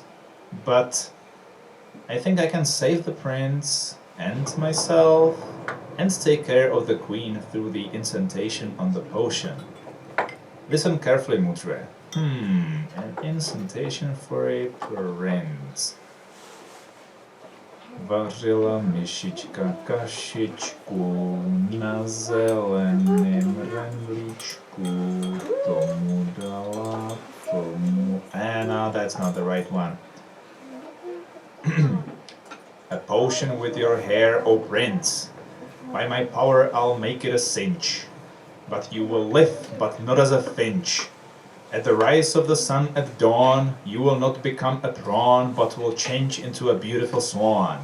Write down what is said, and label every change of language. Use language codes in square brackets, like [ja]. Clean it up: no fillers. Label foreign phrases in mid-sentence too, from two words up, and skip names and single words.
[en] But I think I can save the prince and myself and take care of the queen through the incantation on the potion. Listen carefully, Mutre. An incantation for a prince. [cs] Vařila myšička kašičku na zeleném rendlíčku, tomu dala tomu... [en] no, that's not the right one. A potion with your hair, O prince. By my power I'll make it a cinch. But you will live, but not as a finch. At the rise of the sun at dawn, you will not become a prawn, but will change into a beautiful swan.